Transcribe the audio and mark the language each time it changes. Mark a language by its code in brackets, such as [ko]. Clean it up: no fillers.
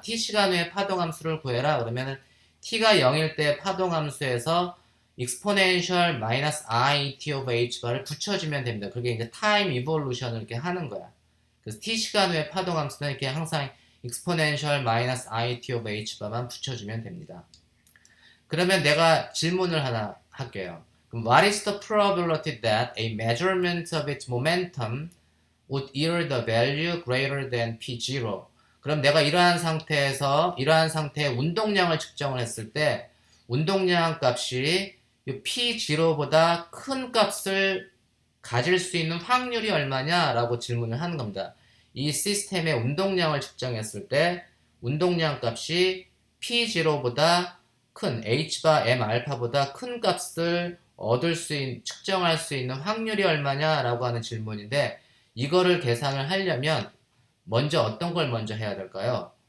[ko] t시간 후에 파동함수를 구해라. 그러면은 t가 0일 때 파동함수에서 exponential 마이너스 it over h바를 붙여주면 됩니다. 그게 이제 타임 이볼루션을 이렇게 하는 거야. 그래서 t시간 후에 파동함수는 이렇게 항상 exponential 마이너스 it over h바만 붙여주면 됩니다. 그러면 내가 질문을 하나 할게요. [en] 그럼 what is the probability that a measurement of its momentum would yield a value greater than p0? [ko] 그럼 내가 이러한 상태의 운동량을 측정을 했을 때 운동량 값이 p0보다 큰 값을 가질 수 있는 확률이 얼마냐라고 질문을 하는 겁니다. 이 시스템의 운동량을 측정했을 때 운동량 값이 p0보다 큰 h바 m 알파보다 큰 값을 측정할 수 있는 확률이 얼마냐라고 하는 질문인데 이거를 계산을 하려면 먼저 어떤 걸 먼저 해야 될까요?